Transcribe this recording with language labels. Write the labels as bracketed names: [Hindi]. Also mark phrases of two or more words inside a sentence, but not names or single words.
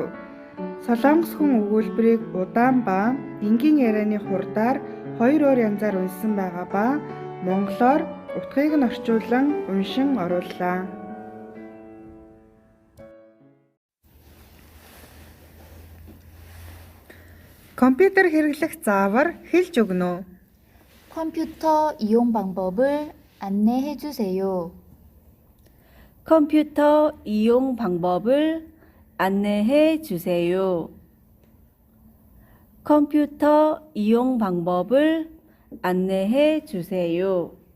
[Mongolian] Солонгос хүн өгүүлбэрийг удаан ба энгийн ярианы хурдаар хоёр өөр янзаар уншсан байгаа ба монголоор утгыг нь орчуулан уншин орууллаа. 컴퓨터 хэрэглэх заавар хэлж өгнө үү? [Korean] 컴퓨터 이용 방법을 안내해 주세요. 컴퓨터 이용 방법을 안내해 주세요. 컴퓨터 이용 방법을 안내해 주세요.